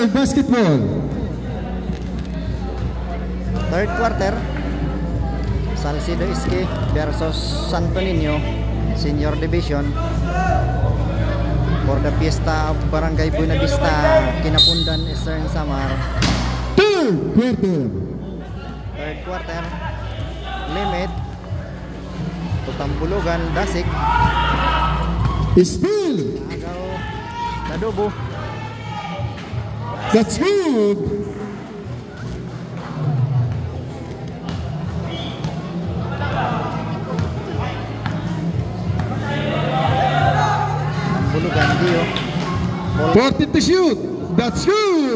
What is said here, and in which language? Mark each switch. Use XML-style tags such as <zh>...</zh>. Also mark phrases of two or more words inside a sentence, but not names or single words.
<en>basketball. Third quarter, Salcido Iski versus Santo Niño Senior Division for the Fiesta of Barangay Buena Vista, Kinapundan, Eastern Samar. Third quarter. Third quarter, limit Tutambulugan, Dasik. Still. Agaw, Nadubo. That's good. Tambulugan, Dio. 40 to shoot. That's good.</en>